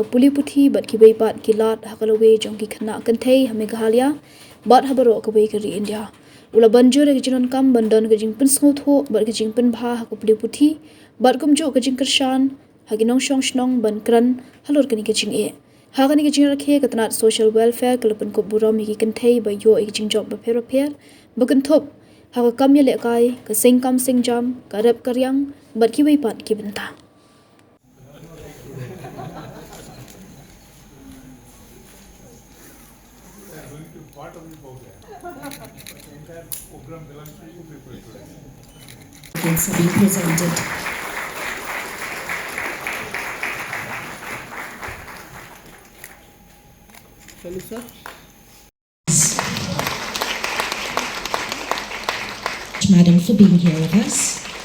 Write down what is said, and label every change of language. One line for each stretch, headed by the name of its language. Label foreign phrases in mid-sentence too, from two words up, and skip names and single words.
Khasi: puli puthi bat ki bei pat ki lat ha ka lowe jong ki khna Kynthei ha Meghalaya bat ha baro ka bei ka ri India ula banjur ka jinon kam bandon ka jing pun sngo tho bat ka jing pun bha ha ka puli puthi bat kum jo ka jing kershan ha gi nong shong shnong ban kran halor ka ni ka jing e Hagan ni jing Rakhe ka Tnad Social Welfare ka Pynkup Burom ki Kynthei ba yo ik jingjop ba pher bakan thop ha ka kam ya le kai ka sing kam sing jam ka rep karyang bat ki wei pat ki benta
English: Are being presented. Madam, for being here with us.